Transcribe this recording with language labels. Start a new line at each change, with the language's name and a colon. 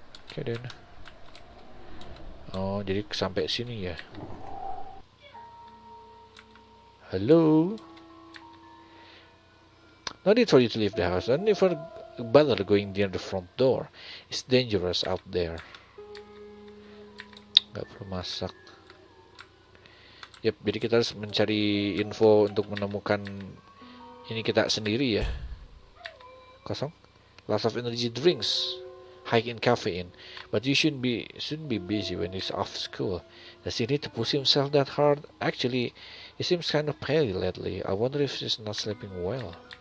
English: Okay then.
Indonesian: Oh, jadi sampai sini ya.
English: Hello. No need for you to leave the house. Don't ever bother going near the front door. It's dangerous out there.
Indonesian: Gak perlu masak. Yap, jadi kita harus mencari info untuk menemukan ini kita sendiri ya. Kosong.
English: Lots of energy drinks. High in caffeine. But you shouldn't be busy when he's off school. Does he need to push himself that hard? Actually, he seems kind of pale lately. I wonder if he's not sleeping well.